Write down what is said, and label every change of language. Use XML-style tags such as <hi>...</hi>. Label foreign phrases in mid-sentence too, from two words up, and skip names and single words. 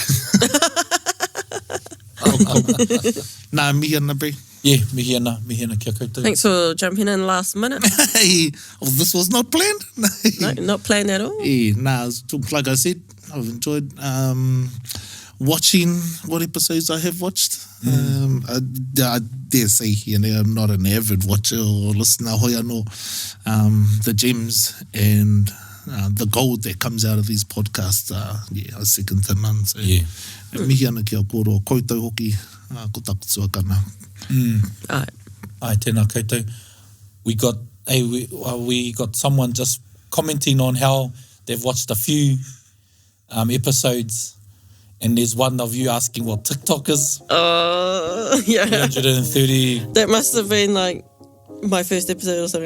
<mi>Nā, mihi ana, bre. Yeah, mihi ana kia koutou.</mi> <en>Thanks for jumping in last minute. Hey, this was not planned. No, not planned at all. Nah, like I said, I've enjoyed watching what episodes I have watched. I dare say, you know, I'm not an avid watcher or listener hoiano. The gems and the gold that comes out of these podcasts, I second to none. So,</en> <mi>mihi ana ki a koro, koutou hoki, ko takutua kana. Ai, tēnā koutou.</mi> <en>We got someone just commenting on how they've watched a few episodes, and there's one of you asking what TikTok is. Yeah. 330. That must have been like my first episode or something.</en>